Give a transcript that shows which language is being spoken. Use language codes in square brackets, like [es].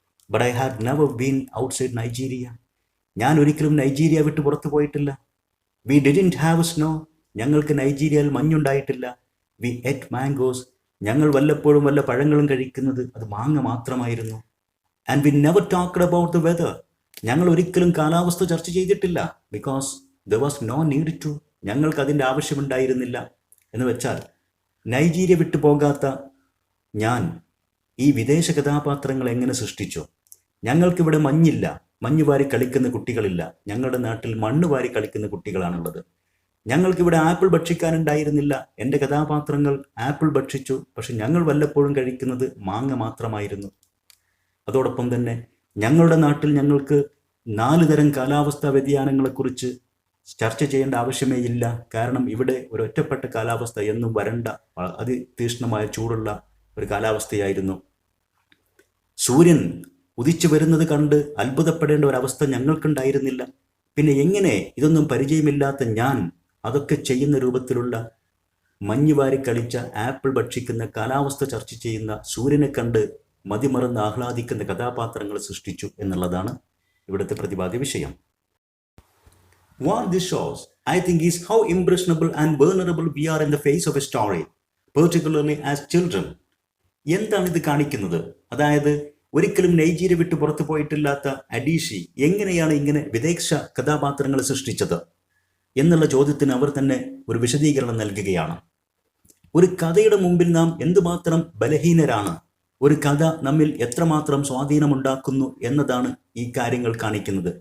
[en] But I had never been outside Nigeria. [ml] ഞാൻ ഒരിക്കലും Nigeria വിട്ട് പുറത്തു പോയിട്ടില്ല. [en] We didn't have snow. [ml] ഞങ്ങൾക്ക് നൈജീരിയയിൽ മഞ്ഞുണ്ടായിട്ടില്ല. [en] We ate mangoes. [ml] ഞങ്ങൾ വല്ലപ്പോഴും വല്ല പഴങ്ങളും കഴിക്കുന്നത് അത് മാങ്ങ മാത്രമായിരുന്നു. [en] And we never talked about the weather. [ml] ഞങ്ങൾ ഒരിക്കലും കാലാവസ്ഥ ചർച്ച ചെയ്തിട്ടില്ല. [en] Because there was no need to. [ml] ഞങ്ങൾക്ക് അതിൻ്റെ ആവശ്യമുണ്ടായിരുന്നില്ല. എന്ന് വെച്ചാൽ നൈജീരിയ വിട്ടു പോകാത്ത ഞാൻ ഈ വിദേശ കഥാപാത്രങ്ങൾ എങ്ങനെ സൃഷ്ടിച്ചു? ഞങ്ങൾക്കിവിടെ മഞ്ഞില്ല, മഞ്ഞുവാരി കളിക്കുന്ന കുട്ടികളില്ല. ഞങ്ങളുടെ നാട്ടിൽ മണ്ണ് വാരി കളിക്കുന്ന കുട്ടികളാണുള്ളത്. ഞങ്ങൾക്കിവിടെ ആപ്പിൾ ഭക്ഷിക്കാനുണ്ടായിരുന്നില്ല. എൻ്റെ കഥാപാത്രങ്ങൾ ആപ്പിൾ ഭക്ഷിച്ചു. പക്ഷെ ഞങ്ങൾ വല്ലപ്പോഴും കഴിക്കുന്നത് മാങ്ങ മാത്രമായിരുന്നു. അതോടൊപ്പം തന്നെ ഞങ്ങളുടെ നാട്ടിൽ ഞങ്ങൾക്ക് 4 തരം കാലാവസ്ഥാ വ്യതിയാനങ്ങളെക്കുറിച്ച് ചർച്ച ചെയ്യേണ്ട ആവശ്യമേ ഇല്ല. കാരണം ഇവിടെ ഒരു ഒറ്റപ്പെട്ട കാലാവസ്ഥ, എന്നും വരണ്ട അതിതീക്ഷ്ണമായ ചൂടുള്ള ഒരു കാലാവസ്ഥയായിരുന്നു. സൂര്യൻ ഉദിച്ചു വരുന്നത് കണ്ട് അത്ഭുതപ്പെടേണ്ട ഒരവസ്ഥ ഞങ്ങൾക്കുണ്ടായിരുന്നില്ല. പിന്നെ എങ്ങനെ ഇതൊന്നും പരിചയമില്ലാത്ത ഞാൻ അതൊക്കെ ചെയ്യുന്ന രൂപത്തിലുള്ള മഞ്ഞുവാരി കളിച്ച, ആപ്പിൾ ഭക്ഷിക്കുന്ന, കാലാവസ്ഥ ചർച്ച ചെയ്യുന്ന, സൂര്യനെ കണ്ട് മതിമറന്ന് ആഹ്ലാദിക്കുന്ന കഥാപാത്രങ്ങൾ സൃഷ്ടിച്ചു എന്നുള്ളതാണ് ഇവിടുത്തെ പ്രതിപാദ്യ വിഷയം. [en] What this shows, I think, is how impressionable and vulnerable we are in the face of a story, particularly as children. [ml] എന്താണ് ഇത് കാണിക്കുന്നത്? അതായത് ഒരിക്കലും നൈജീരിയ വിട്ട് പുറത്തു പോയിട്ടില്ലാത്ത അഡീഷി എങ്ങനെയാണ് ഇങ്ങനെ വിദേശ കഥാപാത്രങ്ങളെ സൃഷ്ടിച്ചത് എന്നുള്ള ചോദ്യത്തിന് അവർ തന്നെ ഒരു വിശദീകരണം നൽകുകയാണ്. ഒരു കഥയുടെ മുമ്പിൽ നാം എന്തുമാത്രം ബലഹീനരാണ്, ഒരു കഥ നമ്മിൽ എത്രമാത്രം സ്വാധീനമുണ്ടാക്കുന്നു എന്നതാണ് ഈ കാര്യങ്ങൾ കാണിക്കുന്നത്.